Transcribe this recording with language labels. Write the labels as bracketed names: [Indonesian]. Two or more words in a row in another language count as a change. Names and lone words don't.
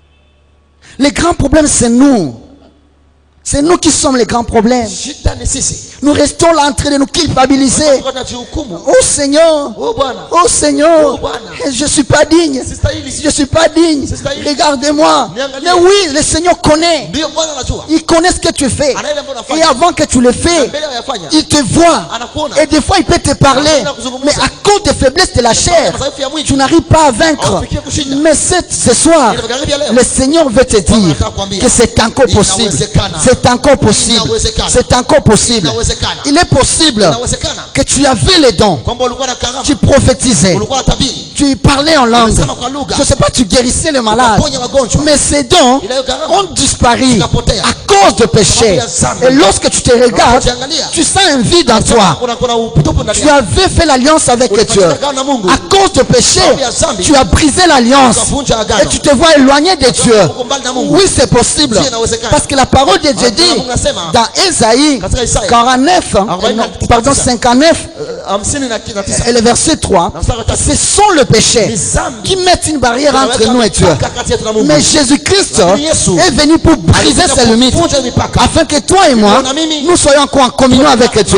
[French] Les grands problèmes, c'est nous. C'est nous qui sommes les grands problèmes. nous restons là en train de nous culpabiliser. [Swahili] Tulikuwa tunajihukumu. [French] Oh Seigneur, [Swahili] Oh Bwana. [French] oh Seigneur, [Swahili] Oh Bwana. [French] je suis pas digne. [Swahili] Sistahili. [French] Je suis pas digne. [Swahili] Sistahili. [French] Regardez-moi. [Swahili] Niangalie. [French] Mais oui, le Seigneur connaît. [Swahili] Ndio Bwana anajua. [French] Il connaît ce que tu fais. [Swahili] Anaelewa mambo [French] Et [Swahili] unafanya. [French] avant que tu le fais, [Swahili] Mbele yafanya. [French] il te voit. [Swahili] Anakuona. [French] Et des fois, il peut te parler. Mais à cause des faiblesses de la chair, [Swahili] Madhaifu ya mwili. [French] tu n'arrives pas à vaincre. [Swahili] Haufikie kushinda. [French] Mais ce soir, le Seigneur veut te dire que c'est encore possible. C'est encore possible. C'est encore possible. Il est possible [Swahili] Inawezekana. [French] que tu avais les dons. [Swahili] Kwamba ulikuwa na karama. [French] Tu prophétisais. [Swahili] Ulikuwa na tabiri. [French] Tu parlais en langue. [Swahili] Unasema kwa lugha. [French] Je ne sais pas, tu guérissais les malades. [Swahili] Ukaponya wagonjwa. [French] Mais ces dons ont disparu [Swahili] Zikapotea. [French] à cause de péché. Et lorsque tu te regardes, tu sens un vide en toi. [Swahili] Kuna utupu ndani [French] Tu [Swahili] yako. [French] avais fait l'alliance avec Dieu. [Swahili] Ulifanya na Mungu. [French] À cause de péché, tu as brisé l'alliance. [Swahili] Ukavunja agano. [French] Et tu te vois éloigné de Dieu. [Swahili] Uko mbali na Mungu. [French] Oui, c'est possible. [Swahili] Ndiyo, inawezekana. [French] Parce que la parole de Dieu dit dans Ésaïe [Swahili] Katika Isaya [French] 49, pardon, 59, 59 et le verset 3, ce sont le péché qui mettent une barrière entre nous et Dieu. Mais Jésus-Christ est venu pour briser ces limites, afin que toi et moi, nous soyons encore en communion avec Dieu.